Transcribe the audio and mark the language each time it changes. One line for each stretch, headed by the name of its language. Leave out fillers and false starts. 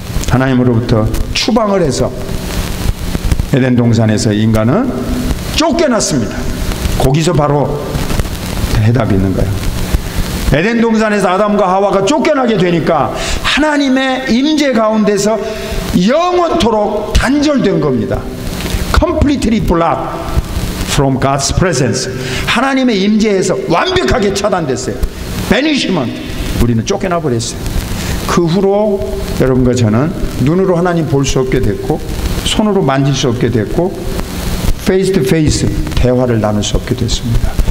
Korean: 하나님으로부터 추방을 해서 에덴 동산에서 인간은 쫓겨났습니다. 거기서 바로 해답이 있는 거예요. 에덴 동산에서 아담과 하와가 쫓겨나게 되니까 하나님의 임재 가운데서 영원토록 단절된 겁니다.
English: Completely blocked from God's presence.
Korean: 하나님의 임재에서 완벽하게 차단됐어요.
English: Banishment.
Korean: 우리는 쫓겨나 버렸어요. 그 후로 여러분과 저는 눈으로 하나님 볼 수 없게 됐고, 손으로 만질 수 없게 됐고,
English: face to face
Korean: 대화를 나눌 수 없게 됐습니다.